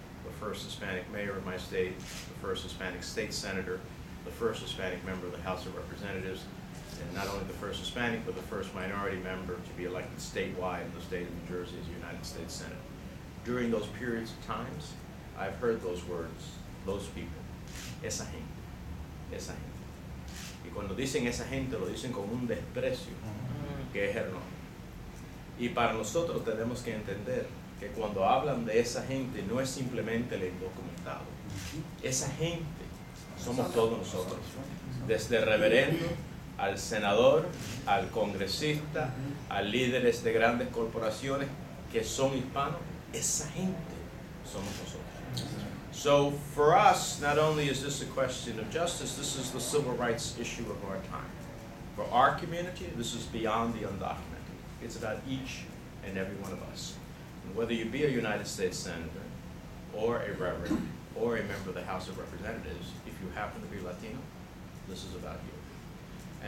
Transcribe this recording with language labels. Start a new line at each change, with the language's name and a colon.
English: The first Hispanic mayor of my state, the first Hispanic state senator, the first Hispanic member of the House of Representatives, and not only the first Hispanic, but the first minority member to be elected statewide in the state of New Jersey as a United States Senate. During those periods of times, I've heard those words, those people,
Spanish: esa gente, esa gente. Y cuando dicen esa gente, lo dicen con un desprecio que es enorme. Y para nosotros tenemos que entender que cuando hablan de esa gente no es simplemente el indocumentado. Esa gente somos todos nosotros, desde el reverendo al senador, al congresista, a líderes de grandes corporaciones que son hispanos. Esa gente somos nosotros.
English: So for us, not only is this a question of justice, this is the civil rights issue of our time. For our community, this is beyond the undocumented. It's about each and every one of us. And whether you be a United States Senator, or a reverend, or a member of the House of Representatives, if you happen to be Latino, this is about you.